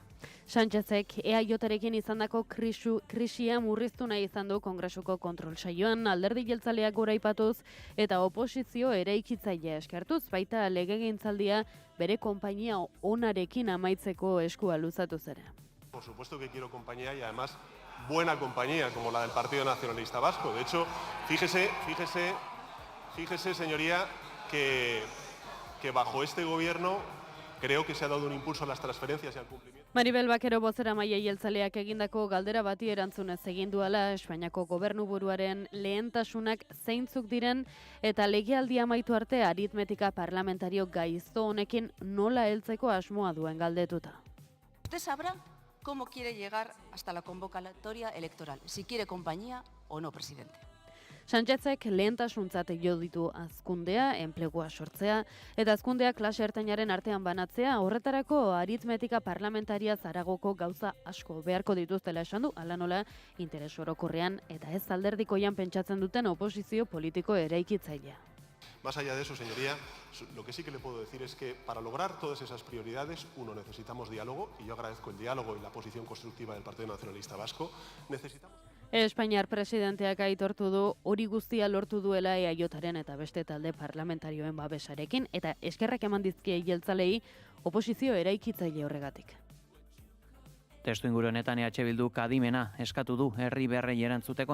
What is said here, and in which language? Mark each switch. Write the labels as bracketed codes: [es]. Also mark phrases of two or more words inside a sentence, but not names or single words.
[eu] Sánchezek EAJarekin izandako krisia murriztu nahi izan du Kongresuko kontrol saioan, alderdi jeltzaleak goraipatuz eta oposizio eraikitzailea eskertuz, baita legegintzaldia bere konpainia onarekin amaitzeko eskua luzatu zera. [es] Por supuesto que quiero compañía y además buena compañía como la del Partido Nacionalista Vasco. De hecho, fíjese, señoría, que bajo este gobierno creo que se ha dado un impulso a las transferencias y al cumplimiento. [eu] Maribel Bakero bozeramaile jeltzaleak egindako galdera bati erantzunez egin duela Espainiako gobernuburuaren lehentasunak zeintzuk diren eta legealdia amaitu arte aritmetika parlamentario gaizto honekin nola heltzeko asmoa duen galdetuta. [es] Usted sabrá cómo quiere llegar hasta la convocatoria electoral, si quiere compañía o no, presidente. [eu] Sánchezek lehentasuntzat jo ditu hazkundea, enplegua sortzea, eta hazkundea klase ertainaren artean banatzea, horretarako aritmetika parlamentaria zaragoko gauza asko beharko dituztela esan du, hala nola interes orokorrean eta ez alderdikoian pentsatzen duten oposizio politiko eraikitzailea. [es] Más allá de eso, señoría, lo que sí que le puedo decir es que para lograr todas esas prioridades, uno, necesitamos diálogo, y yo agradezco el diálogo y la posición constructiva del Partido Nacionalista Vasco. [eu] Espainiar presidenteak aitortu du hori guztia lortu duela EAJaren eta beste talde parlamentarioen babesarekin, eta eskerrak eman dizkie jeltzalei oposizio eraikitzaile horregatik. Testu inguru honetan EH Bilduk adimena eskatu du herri berrei erantzuteko.